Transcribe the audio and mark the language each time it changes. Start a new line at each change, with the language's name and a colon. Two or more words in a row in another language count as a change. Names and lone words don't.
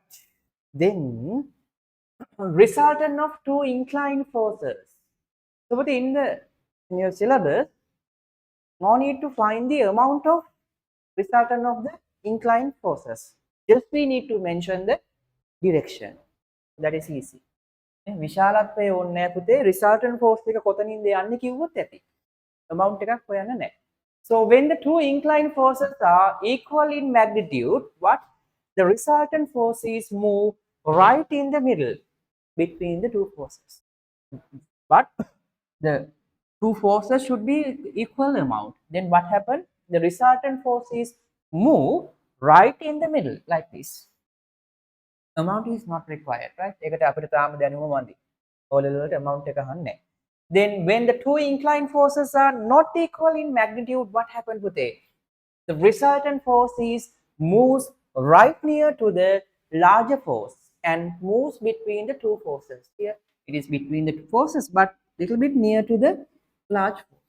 English: Then resultant of two inclined forces. So, but in your syllabus, no need to find the amount of resultant of the inclined forces. Just we need to mention the direction. That is easy.
Sinhala: විශාලත්වය ඕනේ නැහැ පුතේ.
English: resultant force
Sinhala: එක කොතනින්ද යන්නේ කිව්වොත් ඇති. amount එකක් හොයන්න නැහැ.
English: So when the two inclined forces are equal in magnitude, what the resultant forces move right in the middle between the two forces. But the two forces should be equal amount. Then what happened? The resultant forces move right in the middle like this. Amount is not required, right?
Sinhala: ඒකට අපිට තාම දැනුම මදි. O level වලට amount එක අහන්නේ නැහැ.
English: Then when the two inclined forces are not equal in magnitude, what happened with it? The resultant force is moves right near to the larger force and moves between the two forces. Here it is between the two forces, but little bit near to the large force.